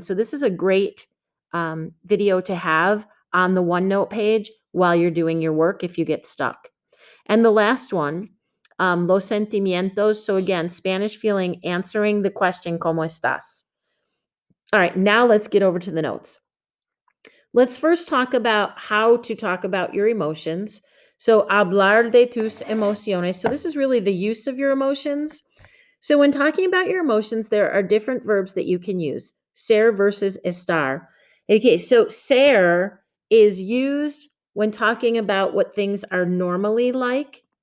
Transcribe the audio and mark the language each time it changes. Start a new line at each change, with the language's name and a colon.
English: So this is a great video to have on the OneNote page while you're doing your work if you get stuck. And the last one,
Spanish: los sentimientos.
English: So again, Spanish feeling, answering the question,
Spanish: ¿cómo estás?
English: All right, now let's get over to the notes. Let's first talk about how to talk about your emotions. So,
Spanish: hablar de tus emociones.
English: So, this is really the use of your emotions. So, when talking about your emotions, there are different verbs that you can use,
Spanish: ser versus estar.
English: Okay, so ser is used when talking about what things are normally like.